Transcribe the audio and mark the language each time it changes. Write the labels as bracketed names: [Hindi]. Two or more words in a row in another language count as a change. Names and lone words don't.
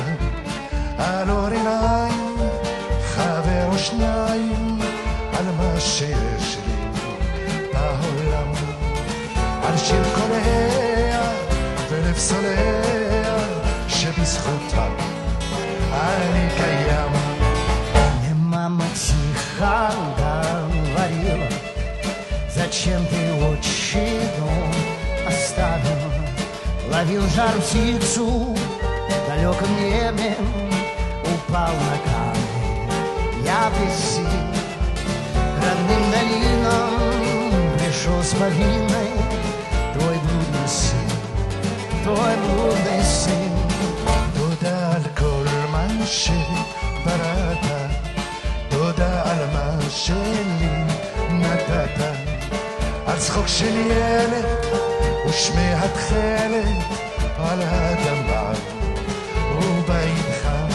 [Hebrew] Alorinai, חבר או שניים, על מה שיש לי בעולם, על שיר קוליה ולפסוליה, שבזכותם אני קיים. [Russian] Мне мама тихо говорила, зачем ты отчий дом оставил? Ловил жар птицу в далеком небе, упал на камни, я без сил. К родным долинам пришел с повинной твой блудный сын, твой блудный сын. [Hebrew] תודה על כל מה שבראת, תודה על מה שלי נתת, על צחוק של ילד ושמי התכלת על האדמה ובית חם.